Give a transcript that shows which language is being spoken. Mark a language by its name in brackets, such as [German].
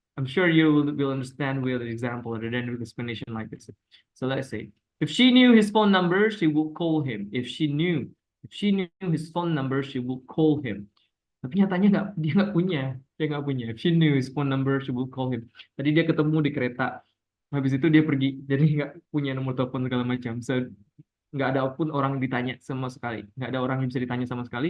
[English] I'm sure you will understand with the example rather than with explanation like this. So let's say if she knew his phone number, she will call him. If she knew his phone number, she will call him. [Indonesian] Tapi nyatanya dia nggak punya. [English] If she knew his phone number, she will call him. [Indonesian] Tadi dia ketemu di kereta. Habis itu dia pergi. Jadi nggak punya nomor telepon segala macam. So nggak ada pun orang ditanya sama sekali. Nggak ada orang yang bisa ditanya sama sekali.